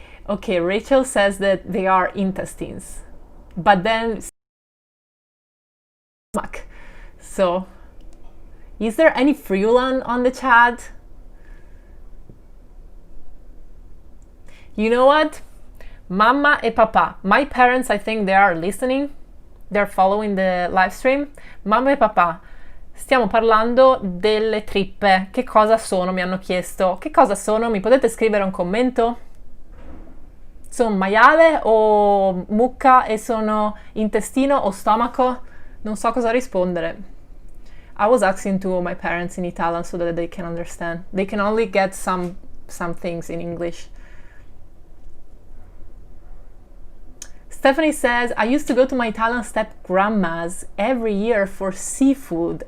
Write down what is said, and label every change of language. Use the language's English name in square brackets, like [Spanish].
[English] Okay, Rachel says that they are intestines, but then stomach. So, is there any Friulan on the chat? You know what? [Italian] Mamma e papà. [English] My parents, I think they are listening. They're following the live stream. [Italian] Mamma e papà, stiamo parlando delle trippe. Che cosa sono? Mi hanno chiesto. Che cosa sono? Mi potete scrivere un commento? Sono maiale o mucca e sono intestino o stomaco? Non so cosa rispondere. [English] I was asking to my parents in Italian so that they can understand. They can only get some things in English. Stephanie says, I used to go to my Italian step grandmas every year for seafood.